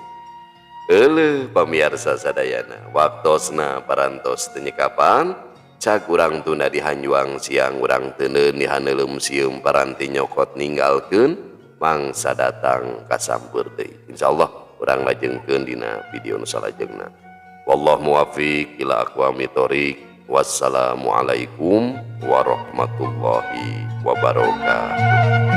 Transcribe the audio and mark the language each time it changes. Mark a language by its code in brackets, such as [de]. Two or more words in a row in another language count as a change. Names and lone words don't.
[su] Euleuh pamiarsa sadayana, waktosna parantos teu nyekapan, cak urang tunda dihanjuang siang urang teuneun dihaneulem sieum paranti nyokot ninggalkeun. Mangsa datang kasampeur deui. Insyaallah urang lajengkeun dina video nu salajengna. [ar] والله الموفق إلى أقوم الطريق. والسلام عليكم ورحمة الله وبركاته.